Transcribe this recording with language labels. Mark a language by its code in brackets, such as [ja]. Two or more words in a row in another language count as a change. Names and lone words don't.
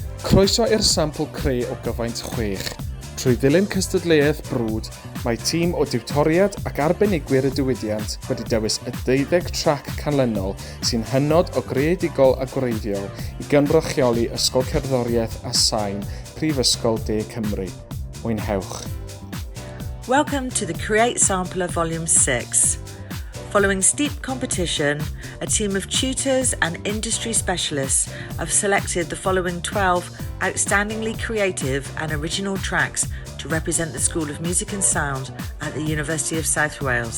[cy] Croeso i'r sampl Creu o gyfaint 6. Trwy ddilyn cystadleuaeth brwd, mae tîm o diwtoriad ac arbenigwyr y diwydiant wedi dewis y 12 trac canlynol sy'n hynod o greadigol a gwreiddiol i gynrychioli Ysgol Cerddoriaeth a Sain Prifysgol De Cymru. Mwynhewch. [en] Welcome to the Create Samplwr Volume 6. Following steep competition, a team of tutors and industry specialists have selected the following 12 outstandingly creative and original tracks to represent the School of Music and Sound at the University of South Wales.